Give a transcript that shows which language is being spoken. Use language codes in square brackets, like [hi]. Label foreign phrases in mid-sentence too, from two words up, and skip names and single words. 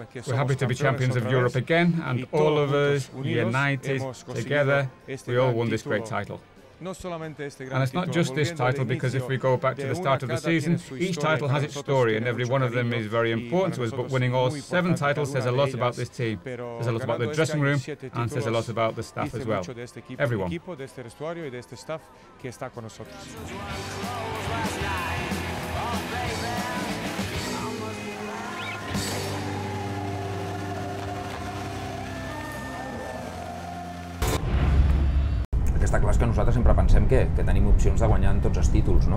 [en] We're happy to be champions of Europe again, and all of us united together, we all won this great title. And it's not just this title, because if we go back to the start of the season, each title has its story and every one of them is very important to us, but winning all 7 titles says a lot about this team. Says a lot about the dressing room and says a lot about the staff as well. Everyone. [ca] Està clar que nosaltres sempre pensem que tenim opcions de guanyar en tots els títols, no?